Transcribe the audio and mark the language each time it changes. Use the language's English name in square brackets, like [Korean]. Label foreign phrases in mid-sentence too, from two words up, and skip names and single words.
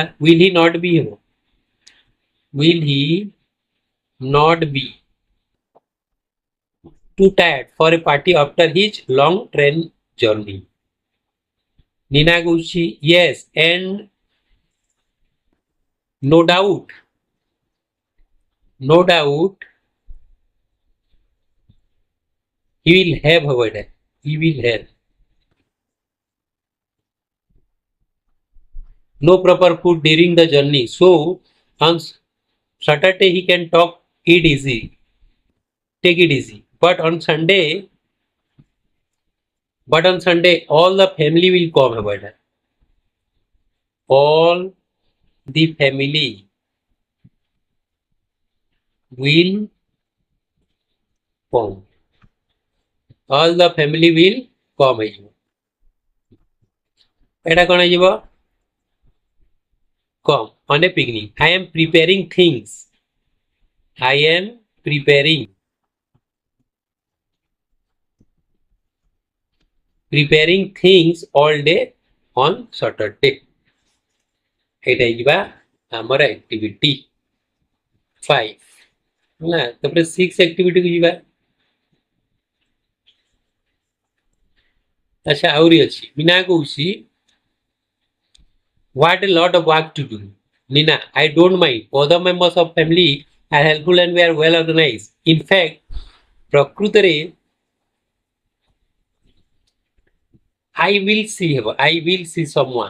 [English] will he not be ହେବ, will he not be too tired for a party after his long train journey। नीना कौशी yes and no doubt he will have [Odia] ହେବ ଏଟା, [English] he will have no proper food during the journey, so on Saturday he can take it easy, but on Sunday all the family will come [Odia] ହେବ ଏଟା, [English] all the family will come, all the family will come ହେଇଯିବ। [Odia] ଏଟା କଣ ହେଇଯିବ? [English] come on a picnic। I am preparing things, I am preparing things all day on Saturday। [Odia] ଏଇଟା ହେଇଯିବା ଆମର activity 5 ହେଲା। ତାପରେ 6 activity କୁ ଯିବା। ଆଚ୍ଛା ଆହୁରି ଅଛି, मीना କହୁଛି [English] what a lot of work to do। Nina, I don't mind, other members of family are helpful and we are well organized। in fact ପ୍ରକୃତରେ I will see ହେବ I will see someone.